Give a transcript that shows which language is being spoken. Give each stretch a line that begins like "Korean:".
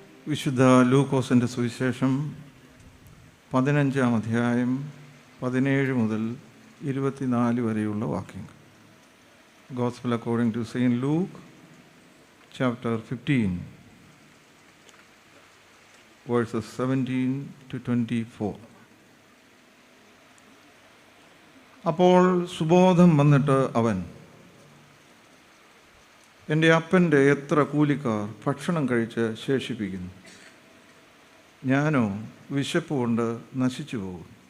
Malayalam: വിശുദ്ധ ലൂക്കോസിൻ്റെ സുവിശേഷം 15-ാം അധ്യായം 17 മുതൽ 24 വരെയുള്ള വാക്യങ്ങൾ.
English: Gospel according to Saint Luke, chapter 15, verses 17 to 24.
Malayalam: അപ്പോൾ സുബോധം വന്നിട്ട് അവൻ, എൻ്റെ അപ്പൻ്റെ എത്ര കൂലിക്കാർ ഭക്ഷണം കഴിച്ച് ശേഷിപ്പിക്കുന്നു, ഞാനോ വിശപ്പ് കൊണ്ട് നശിച്ചു പോകും.